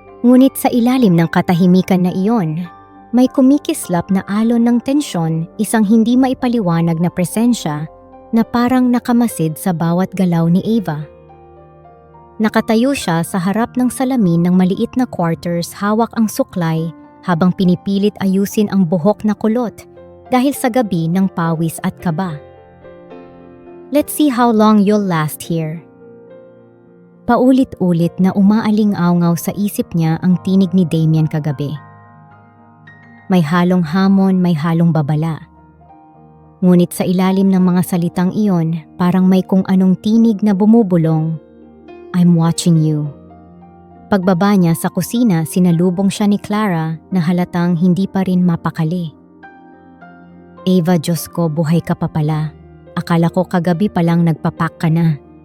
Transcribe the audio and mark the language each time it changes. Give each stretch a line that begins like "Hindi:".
Filipino: Ngunit sa ilalim ng katahimikan na iyon, may kumikislap na alon ng tensyon, isang hindi maipaliwanag na presensya na parang nakamasid sa bawat galaw ni Ava. Nakatayo siya sa harap ng salamin ng maliit na quarters, hawak ang suklay habang pinipilit ayusin ang buhok na kulot dahil sa gabi ng pawis at kaba.
English: "Let's see how long you'll last here."
Filipino: Paulit-ulit na umaaling-awngaw sa isip niya ang tinig ni Damian kagabi. May halong hamon, may halong babala. Ngunit sa ilalim ng mga salitang iyon, parang may kung anong tinig na bumubulong.
English: "I'm watching you."
Filipino: Pagbaba niya sa kusina, sinalubong siya ni Clara na halatang hindi pa rin mapakali. "Ava, Diyos ko, buhay ka pa pala. Akala ko kagabi palang nagpapak ka na."